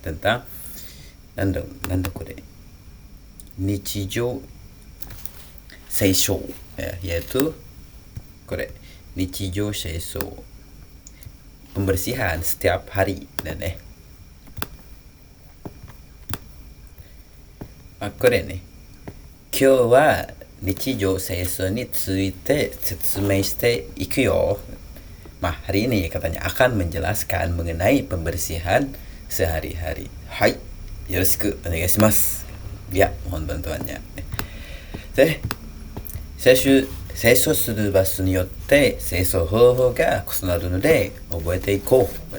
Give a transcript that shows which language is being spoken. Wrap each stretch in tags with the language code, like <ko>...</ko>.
<id>tentang</id> <ja>なんだこれ日常清掃、</ja> <id>yaitu</id> <ja>これ日常清掃</ja> <id>pembersihan setiap hari</id> <ja>だね。これね、今日は日常清掃について説明していくよ.</ja> <id>Hari ini katanya akan menjelaskan mengenai pembersihan sehari-hari.</id> <ja>Hai, yoroshiku onegaishimasu.</ja> <id>Ya, mohon bantuannya.</id> <ja>で、清掃する場所によって清掃方法が異なるので覚えていこう.</ja>